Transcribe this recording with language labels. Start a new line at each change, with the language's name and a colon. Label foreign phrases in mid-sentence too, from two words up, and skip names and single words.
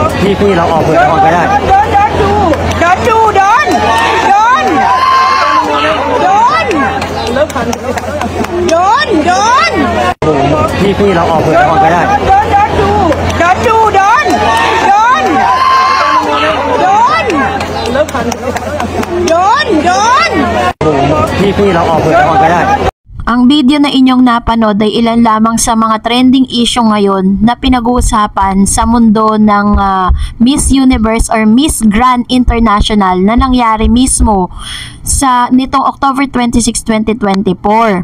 Thai: พี่เราออกไปได้พี่เราออกไปได้พี่เราออกไปได้
Filipino: Ang video na inyong napanood ay ilan lamang sa mga
English: trending issue
Filipino: ngayon na pinag-uusapan sa mundo ng Miss Universe or Miss Grand International na nangyari mismo sa nitong October 26, 2024.